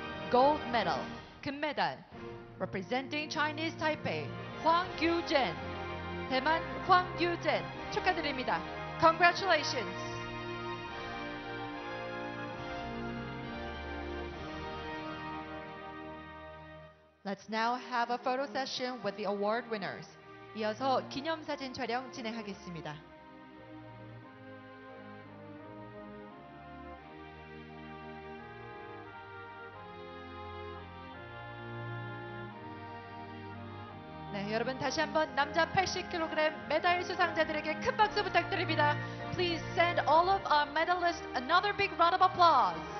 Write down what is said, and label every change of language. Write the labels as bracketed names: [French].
[English] Gold medal, 금메달, representing Chinese Taipei, 황규젠, [Korean] 대만 황규젠 축하드립니다. [English] Congratulations. Let's now have a photo session with the award winners. [Korean] 이어서 기념사진 촬영 진행하겠습니다. 네, 여러분 다시 한번 남자 80kg 메달 수상자들에게 큰 박수 부탁드립니다. [English] Please send all of our medalists another big round of applause.